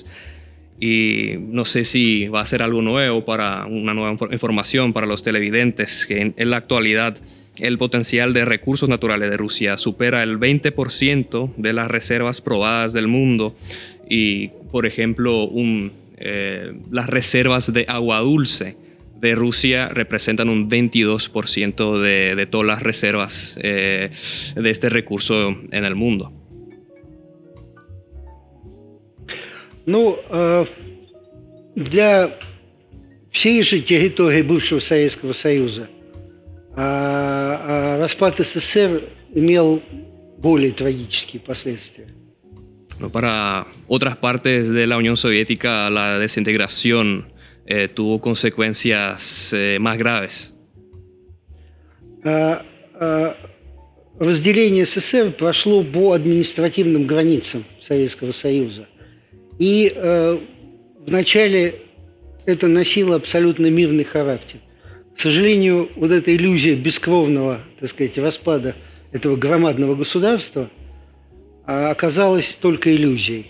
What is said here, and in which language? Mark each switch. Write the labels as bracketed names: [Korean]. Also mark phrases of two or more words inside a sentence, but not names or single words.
[Spanish] Y no sé si va a ser algo nuevo para una nueva información para los televidentes, que en la actualidad el potencial de recursos naturales de Rusia supera el 20% de las reservas probadas del mundo y, por ejemplo, las reservas de agua dulce de Rusia representan un 22% de todas las reservas de este recurso en el mundo. [Russian] Ну, для всей же территории бывшего Советского Союза распад СССР имел более трагические последствия. [Spanish] Para otras partes de la Unión Soviética, la desintegración tuvo consecuencias más graves. [Russian] Разделение СССР прошло по административным границам Советского Союза. И вначале это носило абсолютно мирный характер. К сожалению, вот эта иллюзия бескровного, так сказать, распада этого громадного государства оказалась только иллюзией.